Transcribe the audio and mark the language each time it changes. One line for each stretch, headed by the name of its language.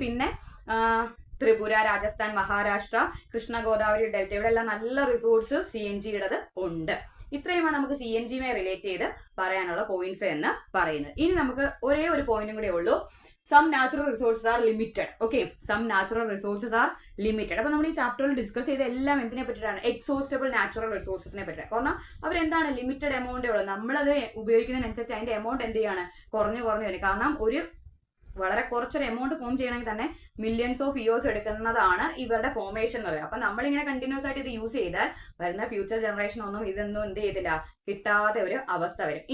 Malayalam: പിന്നെ ത്രിപുര, രാജസ്ഥാൻ, മഹാരാഷ്ട്ര, കൃഷ്ണ ഗോദാവരി ഡെൽറ്റ ഇവിടെ എല്ലാം നല്ല റിസോഴ്സ് CNGയുടേത് ഉണ്ട്. ഇത്രയുമാണ് നമുക്ക് CNGയുമായി റിലേറ്റ് ചെയ്ത് പറയാനുള്ള പോയിന്റ്സ് എന്ന് പറയുന്നത്. ഇനി നമുക്ക് ഒരേ ഒരു പോയിന്റും കൂടെ ഉള്ളൂ,
English: some natural resources are limited. Okay, some natural resources are limited.
Malayalam: അപ്പോൾ നമ്മൾ ഈ ചാപ്റ്ററിൽ ഡിസ്കസ് ചെയ്ത എല്ലാം എന്തിനെ പറ്റിയിട്ടാണ്, എക്സോസ്റ്റബിൾ നാച്ചുറൽ റിസോഴ്സസിനെ പറ്റിയിട്ട്. കാരണം അവരെന്താണ് ലിമിറ്റഡ് എമൗണ്ടേ ഉള്ളൂ, നമ്മളത് ഉപയോഗിക്കുന്നതിനനുസരിച്ച് അതിന്റെ എമൗണ്ട് എന്ത് ചെയ്യാണ്, കുറഞ്ഞു വരും. കാരണം ഒരു വളരെ കുറച്ചൊരു എമൗണ്ട് ഫോം ചെയ്യണമെങ്കിൽ തന്നെ മില്യൺസ് ഓഫ് ഇയേഴ്സ് എടുക്കുന്നതാണ് ഇവരുടെ ഫോർമേഷൻ എന്ന് പറയുന്നത്. അപ്പൊ നമ്മളിങ്ങനെ കണ്ടിന്യൂസ് ആയിട്ട് ഇത് യൂസ് ചെയ്താൽ വരുന്ന ഫ്യൂച്ചർ ജനറേഷൻ ഒന്നും ഇതൊന്നും എന്ത് ചെയ്തില്ല, കിട്ടാത്ത ഒരു അവസ്ഥ വരും.